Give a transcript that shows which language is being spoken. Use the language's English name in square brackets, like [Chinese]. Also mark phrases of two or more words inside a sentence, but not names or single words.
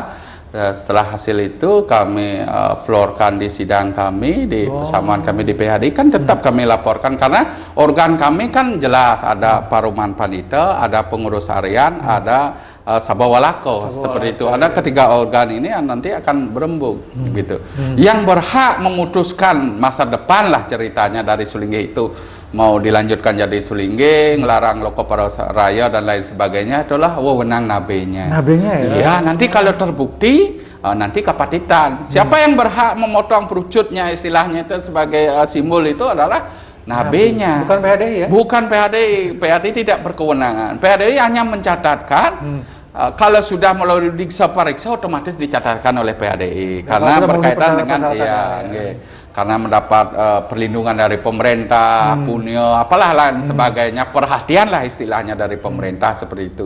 [Indonesian] Setelah hasil itu kami floorkan di sidang kami, di persamaan kami di PHDI, kan tetap kami laporkan karena organ kami kan jelas, ada Paruman Panita, ada pengurus harian, ada Sabawalako, seperti itu. Ada ketiga organ ini yang nanti akan berembuk gitu. Yang berhak memutuskan masa depan lah ceritanya dari Sulinggih itu, mau dilanjutkan jadi Sulinggih, ngelarang loko raya dan lain sebagainya, itulah wewenang nabenya. Nabenya ya? Iya, nanti kalau terbukti nanti kapatitan. Siapa yang berhak memotong perucutnya, istilahnya itu sebagai simbol itu adalah nabenya. Bukan PHDI ya? Bukan PHDI. PHDI tidak berkewenangan. PHDI hanya mencatatkan kalau sudah melalui diksa pariksa otomatis dicatatkan oleh PHDI karena berkaitan dengan karena mendapat perlindungan dari pemerintah, punyo, apalah lain sebagainya, perhatian lah istilahnya dari pemerintah seperti itu.